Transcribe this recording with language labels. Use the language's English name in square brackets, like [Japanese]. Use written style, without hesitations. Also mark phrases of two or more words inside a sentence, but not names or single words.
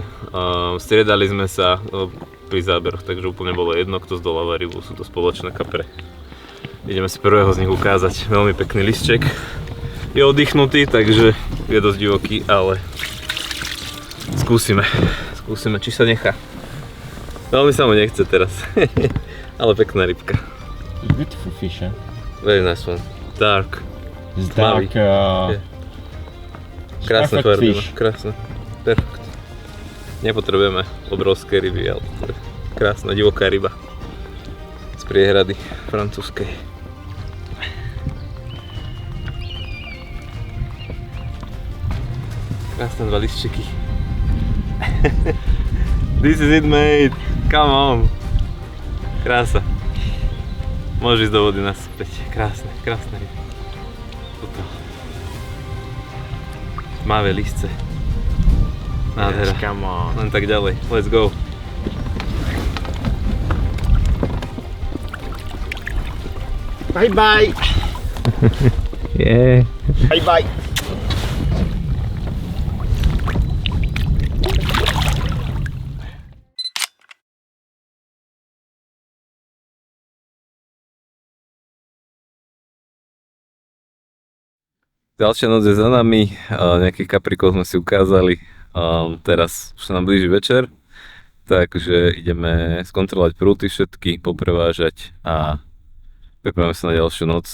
[Slovak] Striedali sme sa pri záberoch, takže úplne bolo jedno, kto zdoláva rybu, sú to spoločné kapre. Ideme si prvého z nich ukázať, veľmi pekný lisček. Je oddychnutý, takže je dosť divoký, ale skúsime, či sa nechá. Veľmi sa mu nechce teraz, ale pekná rybka. [English] Beautiful fish, huh? Very nice one. Dark. It's dark. Yeah. [Slovak] Krásne perfect farby, fish. Krásne. Perfekt. Nepotrebujeme obrovské ryby, ale to je krásna divoká ryba z priehrady francúzskej. Krásne 2 listčeky. [English] This is it, mate. Come on. [Slovak] Krása. Môžeš ísť do vody naspäť. Krásne ryby. Toto. Tmavé lisce. Nádhera. [English] Yes, come on. [Slovak] Len tak ďalej. [English] Let's go. Bye bye. Yeah. Bye bye. [Slovak] Ďalšia noc je za nami, nejakých kaprikov sme si ukázali, teraz už sa nám blíži večer, takže ideme skontrolovať prúty všetky, poprevážať a pripravíme sa na ďalšiu noc.